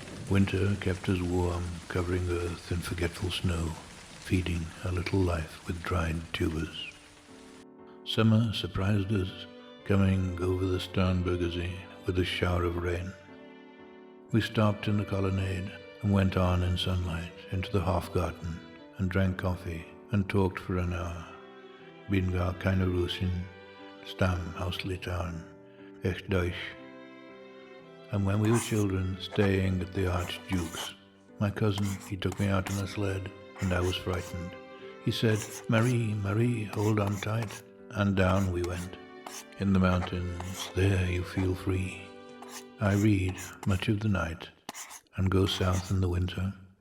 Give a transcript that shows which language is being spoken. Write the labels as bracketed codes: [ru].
[en] Winter kept us warm, covering earth in forgetful snow, feeding a little life with dried tubers. Summer surprised us, coming over the Starnbergersee with a shower of rain. We stopped in the colonnade and went on in sunlight into the Hofgarten and drank coffee and talked for an hour. [de] Bin gar keine Russin, Stamm aus Litauen, echt Deutsch. [en] And when we were children, staying at the Archduke's, my cousin, he took me out on a sled, and I was frightened. He said, Marie, Marie, hold on tight. And down we went. In the mountains, there you feel free. I read much of the night and go south in the winter.